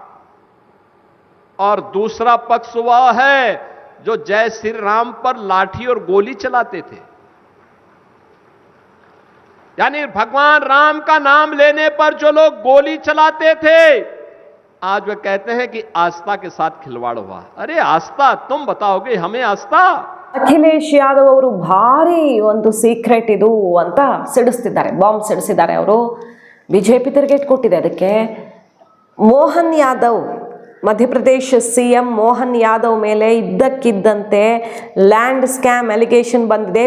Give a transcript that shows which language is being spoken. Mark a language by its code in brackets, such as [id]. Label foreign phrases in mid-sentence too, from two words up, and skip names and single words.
[hi] और दूसरा पक्ष वह है जो जय श्री राम पर लाठी और गोली चलाते थे, यानी भगवान राम का नाम लेने पर जो लोग गोली चलाते थे, आज वे कहते हैं कि आस्था के साथ खिलवाड़ हुआ। अरे आस्था तुम बताओगे हमें आस्था? [kn] ಅಖಿಲೇಶ್ ಯಾದವ್ ಅವರು ಭಾರಿ ಒಂದು ಸೀಕ್ರೆಟ್ ಇದು ಅಂತ ಸಿಡಿಸ್ತಿದ್ದಾರೆ, ಬಾಂಬ್ ಸಿಡಿಸಿದ್ದಾರೆ ಅವರು. ಬಿಜೆಪಿ ತಿರುಗೇಟ್ ಕೊಟ್ಟಿದೆ ಅದಕ್ಕೆ. ಮೋಹನ್ ಯಾದವ್, ಮಧ್ಯಪ್ರದೇಶ CM ಮೋಹನ್ ಯಾದವ್ ಮೇಲೆ ಇದ್ದಕ್ಕಿದ್ದಂತೆ [en] land scam allegation [kn] ಬಂದಿದೆ.